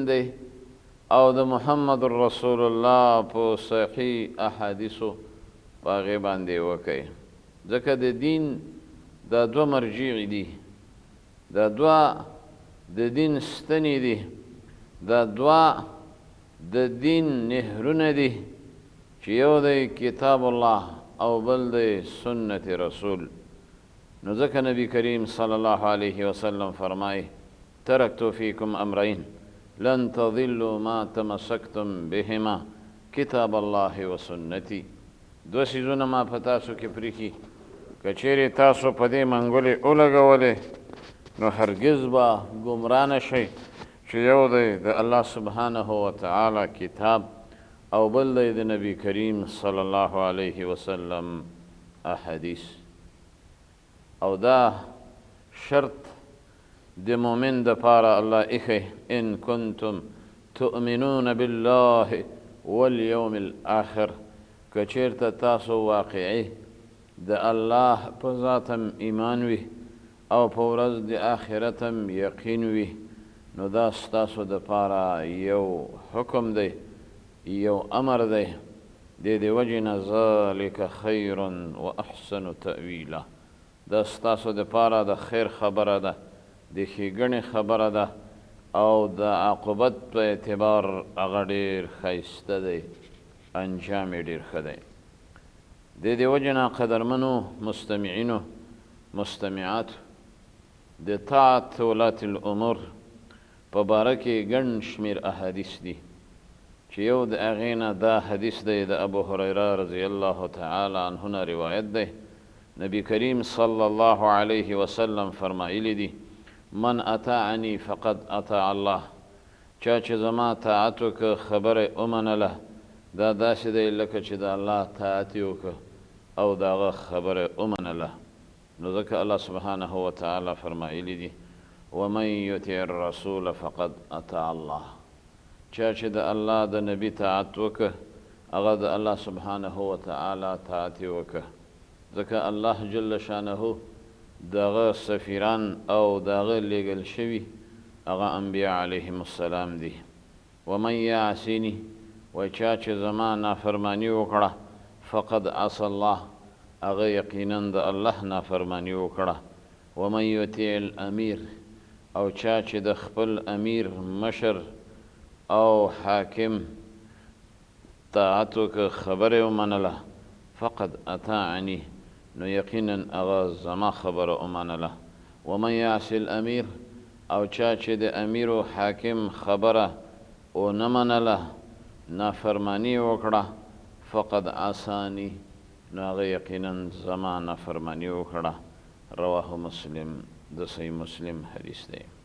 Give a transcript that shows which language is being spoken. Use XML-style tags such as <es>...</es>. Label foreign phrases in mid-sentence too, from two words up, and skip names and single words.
<ps>دی او د محمد رسول الله په صحیح احادیثو په هغې باندې وکئ ځکه د دین دا دوه مرجع دي دا دوه د دین ستنې دي دا دوه د دین نهرونه دي چې یو دی کتاب الله او بل دی سنت رسول نو ځکه نبی کریم</ps> <ar>صلی الله علیه وسلم</ar> <ps>فرمایي</ps> <ar>ترکتو فیکم امرین لن تضلوا ما تمسکتم بهما کتاب الله و سنتی</ar> <ps>دو سیزونه ما په تاسو کې پریښي که چیرې تاسو په دې منګولې ولګولې نو هرگز به ګمراه نه شئ چې یو دی د الله</ps> <ar>سبحانه وتعالی</ar> <ps>کتاب او بل دی د نبی کریم</ps> <ar>صلی الله علیه وسلم</ar> <ps>احادیث او دا شرط د مؤمن دپاره الله ایښی</ps> <ar>ان کنتم تؤمنون بالله والیوم</ar> <ps>الاخر که چیرته تاسو واقعي د الله په ذات هم ایمان وي او په ورځ د آخرت هم یقین وي نو دا ستاسو دپاره یو حکم دی یو امر دی د دې وجې نه</ps> <ar>ذلک خیر و احسن تأویلا</ar> <ps>دا ستاسو دپاره د خیر خبره ده د ښېګڼې خبره ده او د عاقبت په اعتبار هغه ډېر ښایسته دی انجام یې ډېر ښه دی د دې وجې نه قدرمنو مستمعینو مستمعاتو د طاعت</ps> <ar>ولات الامور</ar> <ps>په باره کې ګڼ شمېر احادیث دي چې یو د هغې نه دا حدیث دی د ابو هریره</ps> <ar>رضی الله تعالی عنه</ar> <ps>نه روایت دی نبی کریم</ps> <ar>صلی الله علیه وسلم</ar> <ps>فرمایلی دي</ps> <ar>من اطاعنی فقد اطاع الله</ar> <ps>چا چې زما طاعت وکړه خبره ومنله دا داسې دی لکه چې د الله طاعت یې وکړه او د هغه خبره ومنله نو ځکه الله</ps> <ar>سبحانه وتعالی</ar> <ps>فرمایلی دي</ps> <ar>ومن یطع الرسول فقد اطاع الله</ar> <ps>چا چې د الله د نبی طاعت وکړه هغه د الله</ps> <ar>سبحانه وتعالی</ar> <ps>طاعت یې وکړه ځکه الله جل شانه دغه سفیران او دغه لیږل شوي هغه انبیا</ps> <ar>علیهم السلام</ar> <ps>دي</ps> <ar>ومن یعصیني</ar> <ps>و چا چې زما نافرمانی وکړه</ps> <ar>فقد عصى الله</ar> <ps>هغه یقینا د الله نافرمانی وکړه</ps> <ar>ومن یطیع الامیر</ar> <ps>او چا چې د خپل امیر مشر او حاکم طاعت وکړه خبره ومنله</ps> <ar>فقد اطاعنی</ar> <ps>نو یقینا هغه زما خبره ومنله</ps> <ar>ومن یعص الامیر</ar> <ps>او چا چې د امیر و حاکم خبره ونه منله نافرمانی وکړه</ps> <ar>فقد عصانی</ar> <ps>نو هغه یقینا زما نافرمانی وکړه</ps> <ar>رواه مسلم</ar> <ps>د صحیح مسلم حدیث دی</ps>